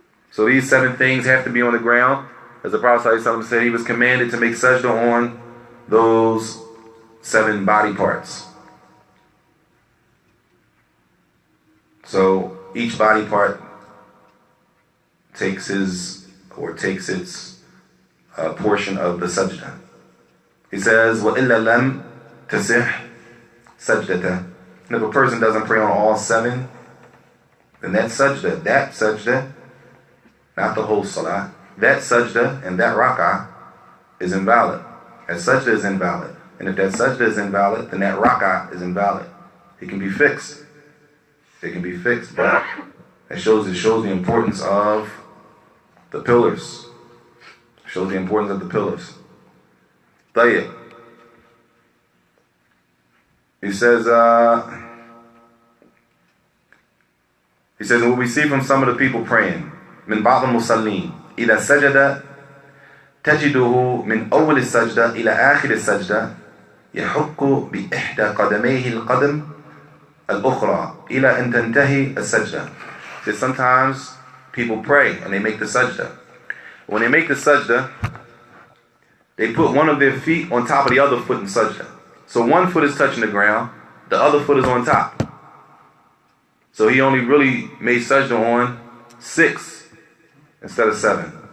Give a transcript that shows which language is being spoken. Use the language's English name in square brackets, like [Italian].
[English] So these 7 things have to be on the ground. As the Prophet ﷺ said, he was commanded to make sajda on those 7 body parts. So each body part takes its portion of the sajda. He says, [Arabic] وَإِلَّا لَمْ تَسِحْ سَجْدَةً. [English] And if a person doesn't pray on all 7, then that sajda, not the whole salah, that sajda and that rak'ah is invalid. That sajda is invalid. And if that sajda is invalid, then that rak'ah is invalid. It can be fixed. It can be fixed, but it shows the importance of the pillars. It shows the importance of the pillars. [Arabic] طيب. [English] He says, what we see from some of the people praying, [Arabic] من بعض المصلين إذا سجد تجده من أول السجدة إلى آخر السجدة يحك بإحدى قدميه القدم الأخرى إلى أن تنتهي السجدة. [English] So sometimes people pray and they make the sajda. When they make the sajda, they put one of their feet on top of the other foot in sajda. So one foot is touching the ground, the other foot is on top. So he only really made sajda on 6 instead of 7.